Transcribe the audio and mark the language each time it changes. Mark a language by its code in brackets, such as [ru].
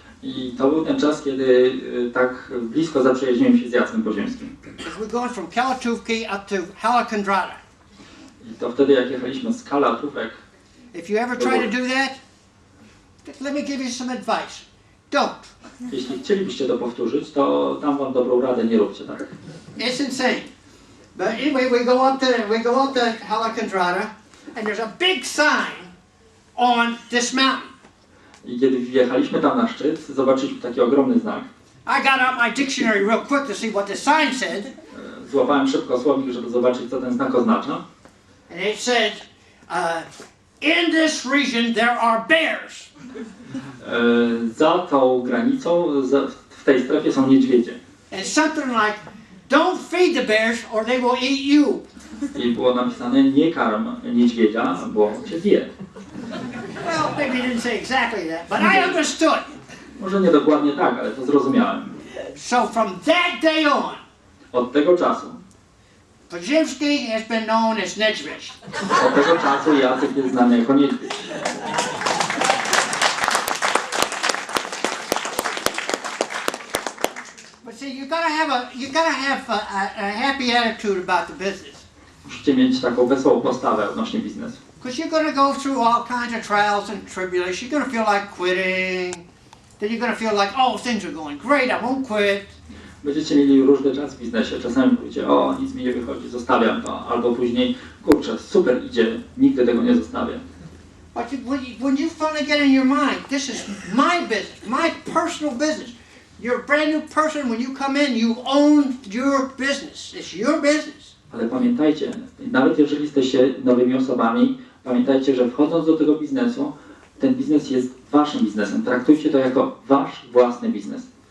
[pl] I to był ten czas, kiedy tak blisko zaprzyjaźniłem się z Jackiem Poziemskim. [en] We're going from Kalatówki up to Halakondrada. [pl] I to wtedy, jak jechaliśmy z Kalatówek, [en] If you ever try to do that, let me give you some advice. Don't. [pl] jeśli chcielibyście to powtórzyć, to dam wam dobrą radę, nie róbcie tak. [en] It's insane. But anyway, we go up to Halakandrata, and there's a big sign on this mountain. [pl] I kiedy wjechaliśmy tam na szczyt, zobaczyliśmy taki ogromny znak. [en] I got out my dictionary real quick to see what the sign said, [pl] Złapałem szybko słownik, żeby zobaczyć, co ten znak oznacza. [en] and it said, in this region there are bears. [pl] Za tą granicą, w tej strefie są niedźwiedzie. [en] And something like, don't feed the bears or they will eat you. [pl] I było napisane, nie karm niedźwiedzia, bo cię zje. [en] Well, maybe he didn't say exactly that, but I understood. [pl] Może nie dokładnie tak, ale to zrozumiałem. [en] So from that day on, [pl] Od tego czasu, [en] Podziemski has been known as Niedźwiedź. [pl] od tego czasu Jacek jest znany jako niedźwiedź. [en] But see, you gotta have a happy attitude about the business, [pl] Musicie mieć taką wesołą postawę odnośnie biznesu. [en] because you're gonna go through all kinds of trials and tribulations. You're gonna feel like quitting. Then you're gonna feel like, oh, things are going great. I won't quit. [pl] Będziecie mieli różny czas w biznesie. Czasami powiecie, o, nic mi nie wychodzi, zostawiam to. Albo później, kurczę, super idzie, nigdy tego nie zostawię. [en] But when you finally get in your mind, this is my business, my personal business. You're a brand new person. When you come in, you own your business. It's your business. [pl] Ale pamiętajcie, nawet jeżeli jesteście nowymi osobami, pamiętajcie, że wchodząc do tego biznesu, ten biznes jest waszym biznesem. Traktujcie to jako wasz własny biznes.